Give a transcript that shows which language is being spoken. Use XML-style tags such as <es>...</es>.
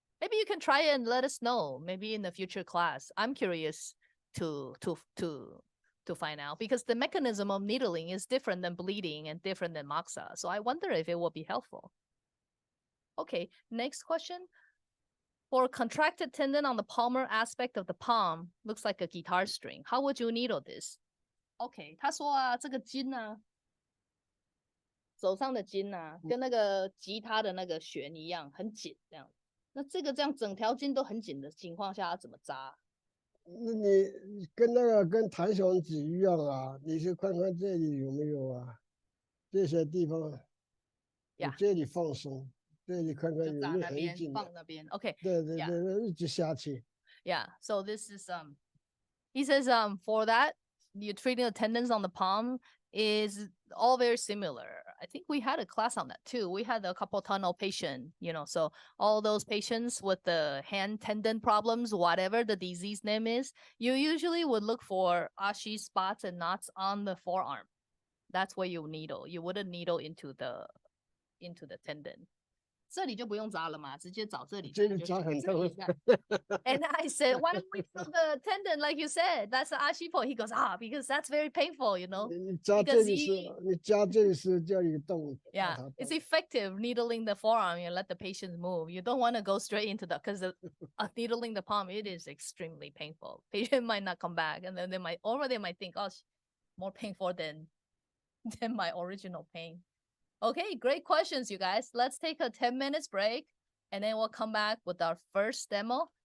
<en>Maybe you can try it and let us know. Maybe in the future class. I'm curious to find out because the mechanism of needling is different than bleeding and different than moxa. So I wonder if it will be helpful. Okay, next question. For contracted tendon on the palmar aspect of the palm, looks like a guitar string. How would you needle this?</en> <zh>OK，他说啊，这个筋啊，手上的筋啊，跟那个吉他的那个弦一样，很紧这样。那这个这样整条筋都很紧的情况下，要怎么扎？那你跟弹簧指一样啊，你去看看这里有没有啊？这些地方，你这里放松，这里看看有没有很紧。放那边 ，OK。对对对，一直下去。</zh> <en>Yeah, so this is he says for that you're treating the tendons on the palm is all very similar. I think we had a class on that too. We had a carpal tunnel patient, so all those patients with the hand tendon problems, whatever the disease name is, you usually would look for Ashi spots and knots on the forearm. That's where you needle. You wouldn't needle into the tendon.</en> <zh>这里就不用扎了嘛，直接找这里。这里扎很痛。</zh> <en>And I said, why don't we feel the tendon like you said? That's the Ashi point. He goes, because that's very painful,</en> <zh>你扎这里是，你扎这里是叫你动。</zh> <en>Yeah, it's effective needling the forearm and let the patient move. You don't want to go straight into because needling the palm, it is extremely painful. Patient might not come back, and then they might think, oh, more painful than my original pain. Okay, great questions, you guys. Let's take a 10 minutes break and then we'll come back with our first demo.</en>